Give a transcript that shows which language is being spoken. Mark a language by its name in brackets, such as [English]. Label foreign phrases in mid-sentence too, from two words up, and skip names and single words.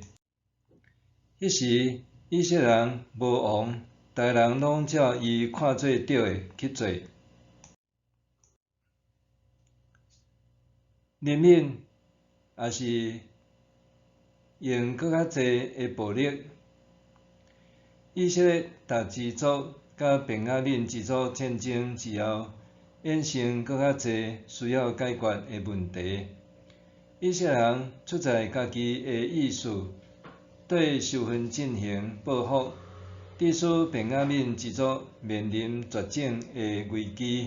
[Min Nan Chinese] 迄时，以色列人无王，逐个人拢照伊看做对的去做。人民也是用搁较济的暴力。以色列大支族甲便雅悯支族战争之后，衍生搁较济需要解决的问题。以色列人出在家己的意思，对受份进行报复，致使便雅悯支族面临绝种的危机。